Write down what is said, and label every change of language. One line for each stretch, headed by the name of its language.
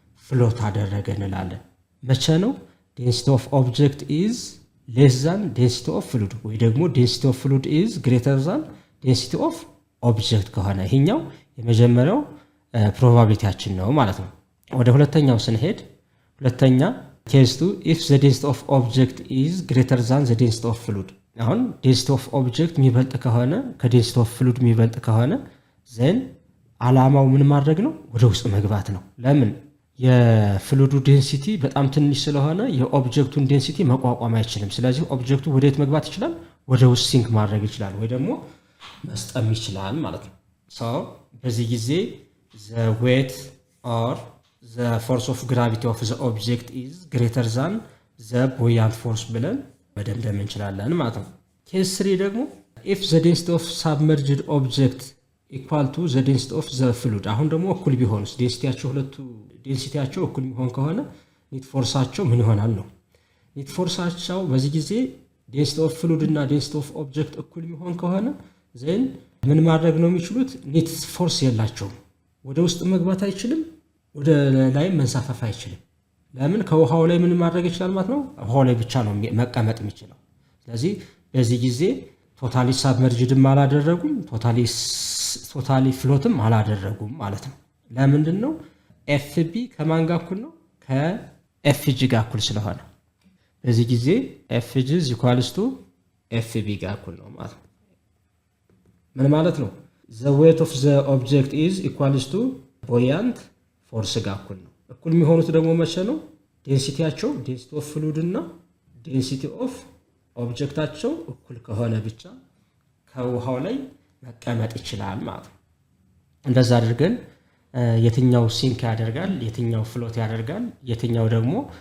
Amharic: ፍሎት አደረገ እንላለን። መቼ ነው?
English: ዴንሲቲ ኦፍ ኦብጀክት ኢዝ ሌስ ዛን ዴንሲቲ ኦፍ ፍሉድ
Amharic: ወይ ደግሞ
English: ዴንሲቲ ኦፍ ፍሉድ ኢዝ ግሬተር ዛን ዴንሲቲ ኦፍ ኦብጀክት
Amharic: ከሆነ ይሄኛው የመጀመሪያው ፕሮባቢሊቲያችን ነው ማለት ነው። ወደ ሁለተኛው ስንሄድ ሁለተኛ ኬዝ 2
English: if the density of object is greater than the density of fluid።
Amharic: አሁን ዴንሲቲ ኦፍ ኦብጀክት የሚበልጥ ከሆነ ከዴንሲቲ ኦፍ ፍሉድ የሚበልጥ ከሆነ ዘን አላማው ምን ማድረግ ነው? ወደ ውስጥ መግባት ነው። ለምን? የፍሉዱ ዴንሲቲ በጣም ትንሽ ስለሆነ የኦብጀክቱን ዴንሲቲ መቋቋም አይችልም። ስለዚህ ኦብጀክቱ ወዴት መግባት ይችላል? ወደ ውስጥ ሲንክ ማድረግ ይችላል ወይ ደግሞ መስጠም ይችላል ማለት ነው። ሶ በዚህ ጊዜ
English: the weight or the force of gravity of the object is greater than the buoyant force
Amharic: ብለን መደምደም እንችላለን ማለት ነው። ኬዝ 3 ደግሞ
English: if the density of submerged object equal to the density of the fluid።
Amharic: አሁን ደግሞ እኩል ቢሆንስ? ዴንሲቲያቸው ሁለቱ ዴንሲቲያቸው እኩል ቢሆን ከሆነ ኒት ፎርሳቸው ምን ይሆናል ነው። ኒት ፎርሳቸው በዚህ ጊዜ ዴንሲቲ ኦፍ ፍሉድ እና ዴንሲቲ ኦፍ ኦብጀክት እኩል ቢሆን ከሆነ ዜን ምን ማድረግ ነው የሚችሉት? ኒት ፎርስ የላቸውም። ወደ ውስጥ መግባት አይችልም፣ ወደ ላይ መንሳፈፍ አይችልም። ለምን? ከውሃው ላይ ምን ማድረግ ይችላል ማለት ነው? ውሃው ላይ ብቻ ነው መቀመጥ የሚችለው። ስለዚህ በዚህ ጊዜ ቶታሊ ሳብመርጅድም አላደረጉም፣ ቶታሊ ፍሎትም አላደረጉም ማለት ነው። ለምንድን ነው? ኤፍቢ ከማን ጋር እኩል ነው? ከኤፍጂ ጋር እኩል ስለሆነ በዚህ ጊዜ
English: ኤፍጂ ኢኳልስ ቱ ኤፍቢ
Amharic: ጋር እኩል ነው ማለት ነው። ምን ማለት ነው?
English: the weight of the object is equals to buoyant force
Amharic: ጋር እኩል ነው። እኩል የሚሆኑት ደግሞ መቼ ነው? ዴንሲቲያቸው ዴንሲቲ ኦፍ ፍሉድ እና ዴንሲቲ ኦፍ ኦብጀክታቸው እኩል ከሆነ ብቻ ከውሃው ላይ መቀመጥ ይችላል ማለት ነው። እንደዛ አድርገን የትኛው ሲንክ ያደርጋል፣ የትኛው ፍሎት ያደርጋል፣ የትኛው ደግሞ